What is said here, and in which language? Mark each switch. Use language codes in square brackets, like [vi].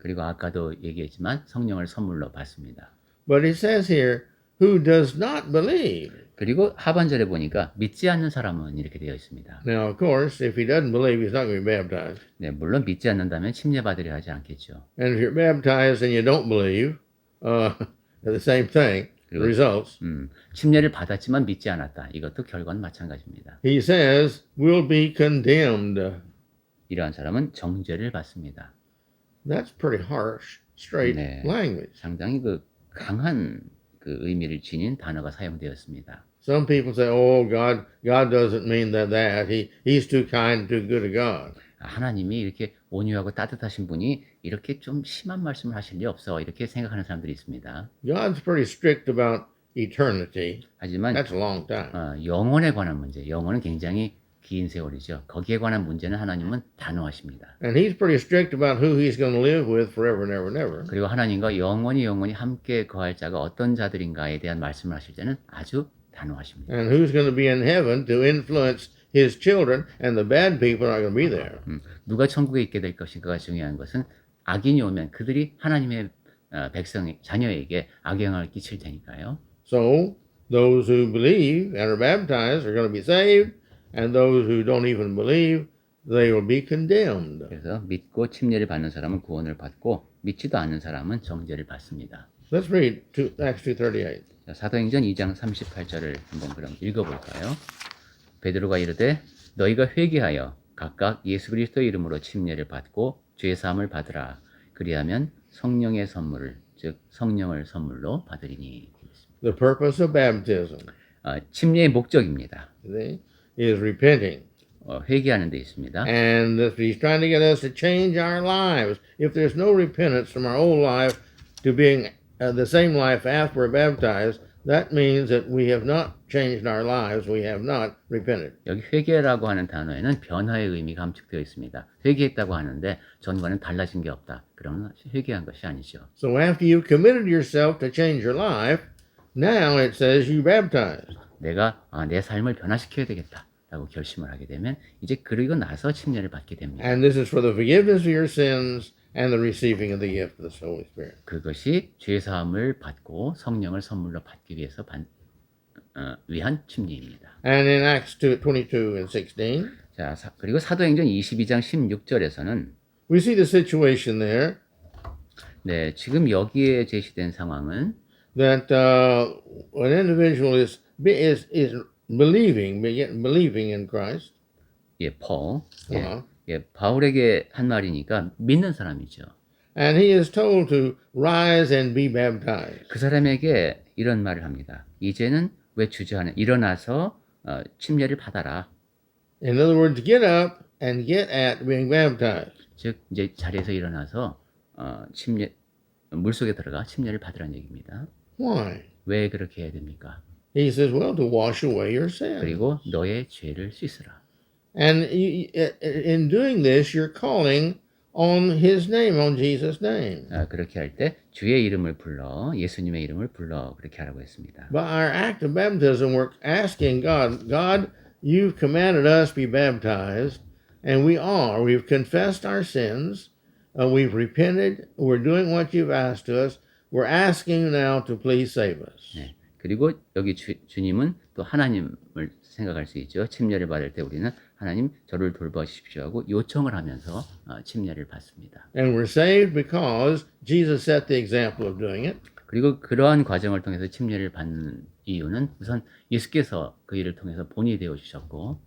[ko] 그리고 아까도 얘기했지만 성령을 선물로 받습니다. [en] But it says here, who does not believe. [ko] 그리고 하반절에 보니까 믿지 않는 사람은 이렇게 되어 있습니다. [en] Now, of course, if he doesn't believe, he's not going to be baptized. [ko] 네, 물론 믿지 않는다면 침례받으려 하지 않겠죠. [en] And if you're baptized and you don't believe, the same thing, the [ko] 그리고 [en] results. [ko] 침례를 받았지만 믿지 않았다. 이것도 결과는 마찬가지입니다. [en] He says, will be condemned. [ko] 이러한 사람은 정죄를 받습니다. [en] That's pretty harsh, straight 네. language. [ko] 상당히 그 강한 그 의미를 지닌 단어가 사용되었습니다. [en] Some people say, "Oh, God doesn't mean that. He's too kind, too good a God." [ko] 하나님이 이렇게 온유하고 따뜻하신 분이 이렇게 좀 심한 말씀을 하실 리 없어 이렇게 생각하는 사람들이 있습니다. [en] God's pretty strict about eternity. [ko] 하지만 [en] That's a long time. [ko] 영혼에 관한 문제, 영혼은 굉장히 긴 세월이죠. 거기에 관한 문제는 하나님은 단호하십니다. [en] And He's pretty strict about who He's going to live with forever and ever and ever. [ko] 그리고 하나님과 영원히 함께 거할 자가 어떤 자들인가에 대한 말씀을 하실 때는 아주 단호하십니다. [en] And who's going to be in heaven to influence His children, and the bad people are going to be there. [ko] 누가 천국에 있게 될 것인가가 중요한 것은 악인이 오면 그들이 하나님의 자녀에게 악영향을 끼칠 테니까요. [en] So those who believe and are baptized are going to be saved, and those who don't even believe, they will be condemned. [ko] 그래서 믿고 침례를 받는 사람은 구원을 받고 믿지도 않는 사람은 정죄를 받습니다. [en] Let's read Acts 2:38. [ko] 자, 사도행전 2장 38절을 한번 그럼 읽어볼까요? 베드로가 이르되 너희가 회개하여 각각 예수 그리스도의 이름으로 침례를 받고 죄 사함을 받으라. 그리하면 성령의 선물을 즉 성령을 선물로 받으리니. [en] The purpose of baptism [ko] 침례의 목적입니다. [en] is repenting. [ko] 회개하는 데 있습니다. [en] And He's trying to get us to change our lives. If there's no repentance from our old life to being the same life after we're baptized, that means that we have not changed our lives. We have not repented. [ko] 여기 회개라고 하는 단어에는 변화의 의미가 함축되어 있습니다. 회개했다고 하는데 전과는 달라진 게 없다. 그러면 회개한 것이 아니죠. [en] So after you've committed yourself to change your life, now it says you baptized. [ko] 내가 내 삶을 변화시켜야 되겠다라고 결심을 하게 되면 이제 그리고 나서 침례를 받게 됩니다. [en] And this is for the forgiveness of your sins and the receiving of the gift of the Holy Spirit. [ko] 그것이 죄 사함을 받고 성령을 선물로 받기 위해서 위한 침례입니다. [en] And in Acts 22 and 16, [ko] 자, 그리고 사도행전 22장 16절에서는 [en] we see the situation there [ko] 네, 지금 여기에 제시된 상황은 [en] that an individual is believing in Christ. [ko] 폴, Uh-huh. 바울에게 한 말이니까 믿는 사람이죠. [en] And he is told to rise and be baptized. [ko] 그 사람에게 이런 말을 합니다. 이제는 왜 주저하냐? 일어나서 침례를 받아라. [en] In other words, get up and get at being baptized. [ko] 즉 이제 자리에서 일어나서 물속에 들어가 침례를 받으라는 얘기입니다. [en] Why? [ko] 왜 그렇게 해야 됩니까? [en] He says, well, to wash away your sins. [ko] 그리고 너의 죄를 씻으라. [en] And in doing this, you're calling on His name, on Jesus' name. [ko] 그렇게 할 때 주의 이름을 불러 예수님의 이름을 불러 그렇게 하라고 했습니다. [en] By our act of baptism, we're asking God, you've commanded us to be baptized, and we are. We've confessed our sins. We've repented. We're doing what you've asked us. We're asking you now to please save us. 네. [ko] 그리고 여기 주님은 또 하나님을 생각할 수 있죠. 침례를 받을 때 우리는 하나님 저를 돌봐주십시오 하고 요청을 하면서 침례를 받습니다. [en] And we're saved because Jesus set the example of doing it. [ko] 그리고 그러한 과정을 통해서 침례를 받는 이유는 우선 예수께서 그 일을 통해서 본이 되어 주셨고